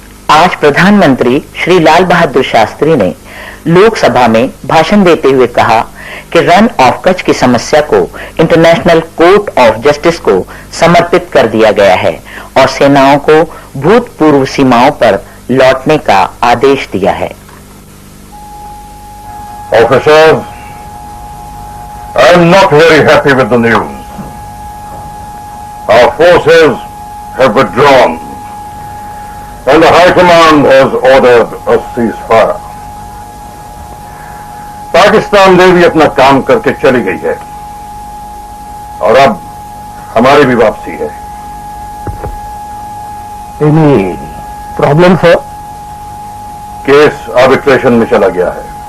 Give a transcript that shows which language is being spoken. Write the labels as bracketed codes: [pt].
[hi] आज प्रधानमंत्री श्री लाल बहादुर शास्त्री ने लोकसभा में भाषण देते हुए कहा कि रन ऑफ कच्छ की समस्या को इंटरनेशनल कोर्ट ऑफ जस्टिस को समर्पित कर दिया गया है और सेनाओं को भूतपूर्व सीमाओं पर लौटने का आदेश दिया है। [en] Officers, I am not very happy with the news. Our forces have withdrawn and the High Command has ordered a ceasefire. [hi] Pakistan navy अपना काम करके चली गई है और अब हमारी भी वापसी है। [en] Any problem sir? [hi] Case arbitration में चला गया है।